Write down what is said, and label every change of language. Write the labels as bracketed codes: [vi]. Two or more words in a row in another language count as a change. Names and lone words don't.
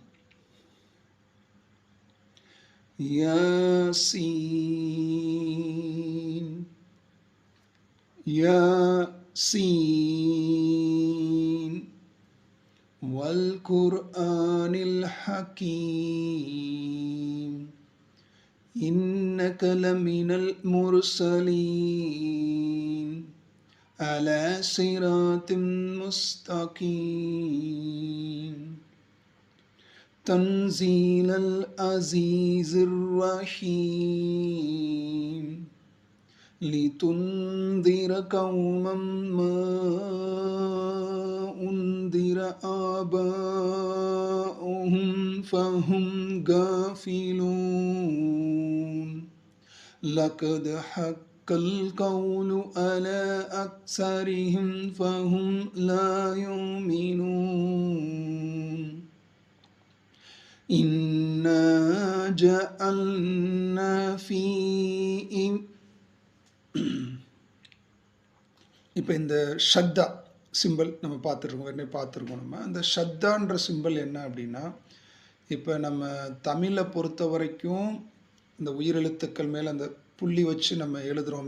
[ar] يس يس والقرآن الحكيم إنك لمن المرسلين على صراط مستقيم تنزيل العزيز الرحيم لتنذر قوما ما أنذر آباؤهم فهم غافلون لقد حق القول على أكثرهم فهم لا يؤمنون إنا جعلنا في [ta] இப்போ இந்த ஷத்தா சிம்பிள் நம்ம பார்த்துருக்கோம். நம்ம அந்த ஷத்தான்ற சிம்பிள் என்ன அப்படின்னா, இப்போ நம்ம தமிழை பொறுத்த வரைக்கும் இந்த உயிரெழுத்துக்கள் மேலே அந்த புள்ளி வச்சு நம்ம எழுதுகிறோம்.